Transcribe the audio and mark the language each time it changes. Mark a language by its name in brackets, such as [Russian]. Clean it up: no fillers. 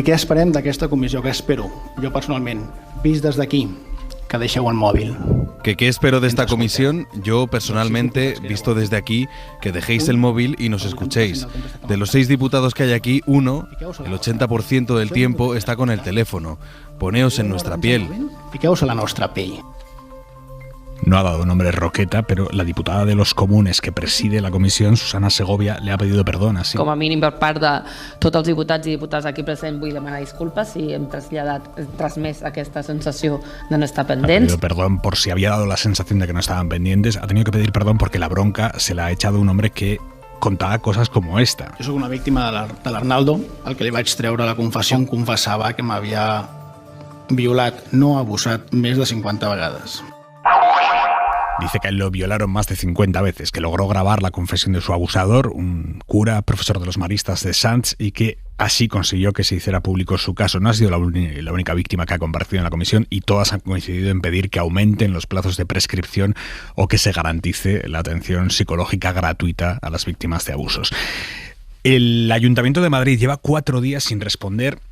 [Catalan] Què esperem d'aquesta comissió? Què espero? Jo personalment, vist des d'aquí, que deixeu el móvil. [Spanish] ¿Qué espero de esta comisión? Yo, personalmente, visto desde aquí, que dejéis el móvil y nos escuchéis. De los 6 diputados que hay aquí, uno, el 80% del tiempo, está con el teléfono. Poneos en nuestra piel. [Catalan] Fiqueu-vos a la nostra pell. [Spanish] No ha dado nombre Roqueta, pero la diputada de los Comunes que preside la comisión, Susana Segovia, le ha pedido perdón. Así. [Catalan] Com a mínim per part de tots els diputats i diputades aquí presents vull demanar disculpes si hem transmès aquesta sensació de no estar pendents. [Spanish] Ha pedido perdón por si había dado la sensación de que no estaban pendientes. Ha tenido que pedir perdón porque la bronca se la ha echado un hombre que [Catalan] contava coses com esta. Jo soc una víctima de l'Arnaldo, al que li vaig treure la confessió, em confessava que m'havia violat, no abusat, més de 50 vegades. [Spanish] Dice que lo violaron más de 50 veces, que logró grabar la confesión de su abusador, un cura, profesor de los maristas de Sants, y que así consiguió que se hiciera público su caso. No ha sido la única víctima que ha comparecido en la comisión, y todas han coincidido en pedir que aumenten los plazos de prescripción o que se garantice la atención psicológica gratuita a las víctimas de abusos. El Ayuntamiento de Madrid lleva 4 días sin responder